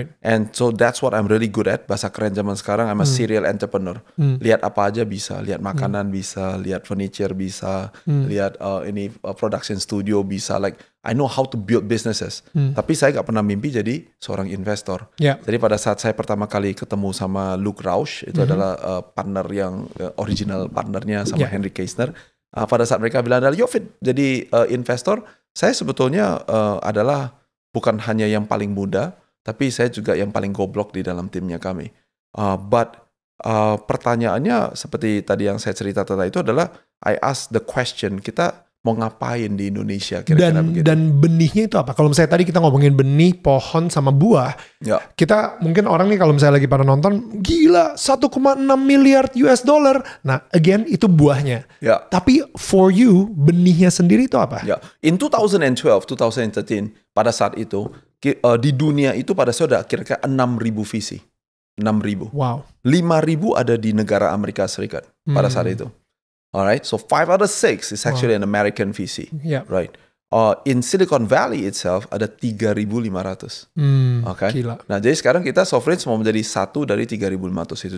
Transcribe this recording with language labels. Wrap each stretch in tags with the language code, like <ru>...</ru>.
<en>And so that's what I'm really good at.</en> <id>Bahasa keren zaman sekarang,</id> <en>I'm a serial entrepreneur.</en> <id>Lihat apa aja bisa, lihat makanan bisa, lihat furniture bisa, lihat production studio bisa.</id> <en>Like I know how to build businesses.</en> <id>Tapi saya gak pernah mimpi jadi seorang investor. Jadi pada saat saya pertama kali ketemu sama Luke Rausch, itu adalah partner yang original partnernya sama Henry Keisner. Pada saat mereka bilang adalah Fit jadi investor, saya sebetulnya adalah bukan hanya yang paling muda, tapi saya juga yang paling goblok di dalam timnya kami. But pertanyaannya seperti tadi yang saya cerita tadi itu adalah</id> <en>I ask the question,</en> <id>kita mau ngapain di Indonesia kira-kira begitu. Dan benihnya itu apa? Kalau misalnya tadi kita ngomongin benih, pohon sama buah, kita mungkin orang nih kalau misalnya lagi pada nonton, gila 1,6 miliar US dollar. Nah again itu buahnya. Tapi</id> <en>for you,</en> <id>benihnya sendiri itu apa? In 2012, 2013, pada saat itu di dunia itu pada saat ada kira-kira 6.000 visi. 6.000.</id> <en>Wow.</en> <id>5.000 ada di negara Amerika Serikat pada saat itu.</id> <en>Alright, so 5 out of 6 is actually an American VC, right? In Silicon Valley itself</en> <id>ada</id> <en>3.500. Okay.</en> <id>Gila. Nah, jadi sekarang kita Sovereign mau menjadi satu dari 3.500 itu.</id>